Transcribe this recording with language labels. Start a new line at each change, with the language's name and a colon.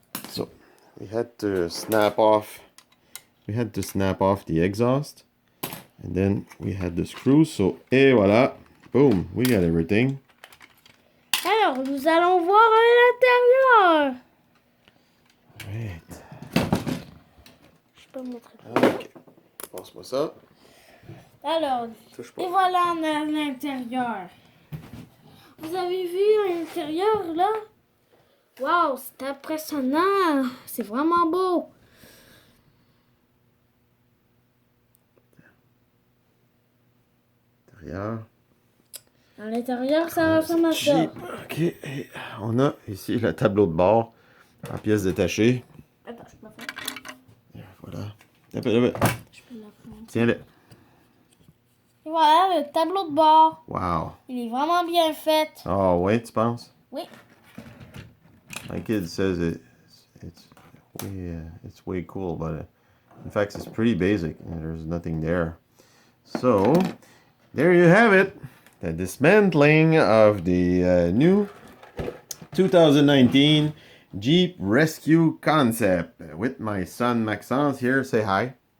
English: So, we had to snap off the exhaust. And then we had the screws. So,
French: et voilà.
English: Boom. We got everything.
French: Alors, nous allons voir à l'intérieur.
English: Right.
French: Je peux montrer. OK. Passe-moi ça. Alors, Touche pas. et voilà à l'intérieur. Vous avez vu à l'intérieur, là? Waouh, c'est impressionnant. C'est vraiment beau. Derrière. À l'intérieur, ça ressemble à ça. Jeep. OK. Et on a ici le tableau de bord en pièces détachées. Attends, je peux la faire. Voilà. Je peux la faire. Tiens-le. Et voilà le tableau de bord. Wow. Il est vraiment bien fait. Oh, ouais, tu penses? Oui.
English: My kid says it's way cool, but in fact, it's pretty basic. There's nothing there. So, there you have it. The dismantling of the new 2019 Jeep Rescue Concept with my son Maxence here. Say hi.